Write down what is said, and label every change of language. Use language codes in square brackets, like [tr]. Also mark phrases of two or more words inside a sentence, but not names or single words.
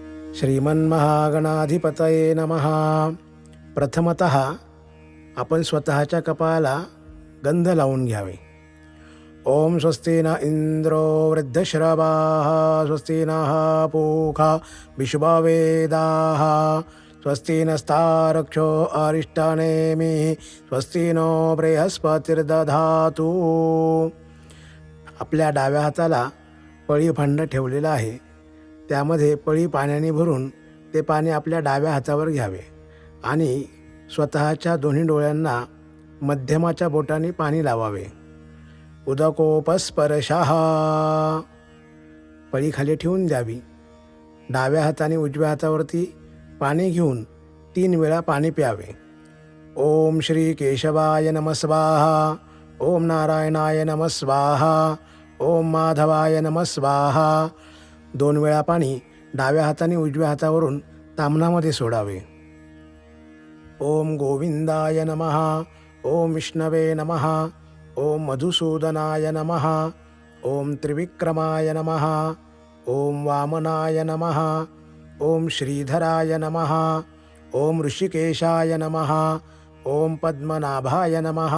[sa] श्रीमन्महागणाधिपतये नमः. [mr] प्रथमतः आपण स्वतःच्या कपाळाला गंध लावून घ्यावे. [sa] ओम स्वस्ति न इंद्रो वृद्धश्रवाः स्वस्ति नः पूषा विश्ववेदाः स्वस्ति नस्तारक्षो अरिष्टनेमिः स्वस्ति नो बृहस्पतिर्दधातु. [mr] आपल्या डाव्या हाताला पळी भांडं ठेवलेलं आहे. त्यामध्ये पळी पाण्याने भरून ते पाणी आपल्या डाव्या हातावर घ्यावे आणि स्वतःच्या दोन्ही डोळ्यांना मध्यमाच्या बोटाने पाणी लावावे. उदकोपस्पर्शः. पळी खाली ठेवून द्यावी. डाव्या हाताने उजव्या हातावरती पाणी घेऊन 3 वेळा पाणी प्यावे. [sa] ओम श्री केशवाय नमः स्वाहा. ओम नारायणाय नमः स्वाहा. ओम माधवाय नमः स्वाहा. [mr] 2 वेळा पाणी डाव्या हाताने उजव्या हातावरून ताम्हणामध्ये सोडावे. [sa] ओम गोविंदाय नमः. ओम विष्णवे नमः. ओम मधुसूदनाय नमः. ओम त्रिविक्रमाय नमः. ओम वामनाय नमः. ओम श्रीधराय नमः. ओम ऋषिकेशाय नमः. ओम पद्मनाभाय नमः.